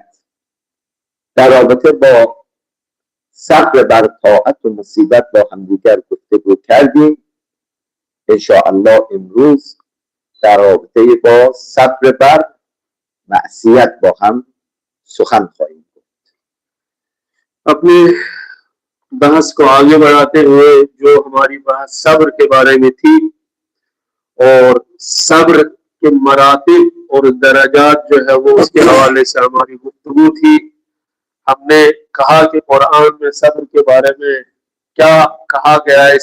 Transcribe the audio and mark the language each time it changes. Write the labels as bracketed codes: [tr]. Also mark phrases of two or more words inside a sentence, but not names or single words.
[fa] در رابطه با صبر بر طاعت و مصیبت با همدیگر گفتگو کردیم. انشاءالله امروز در رابطه با صبر بر معصیت با هم سخن خواهیم گفت. [ur] اپنی بحث کو آگے بڑھاتے ہوئے جو ہماری بحث صبر کے بارے میں تھی اور صبر کے مراتب اور درجات جو ہے وہ اس کے حوالے سے ہماری گفتگو تھی. ہم نے کہا کہ قرآن میں صبر کے بارے میں کیا کہا گیا ہے.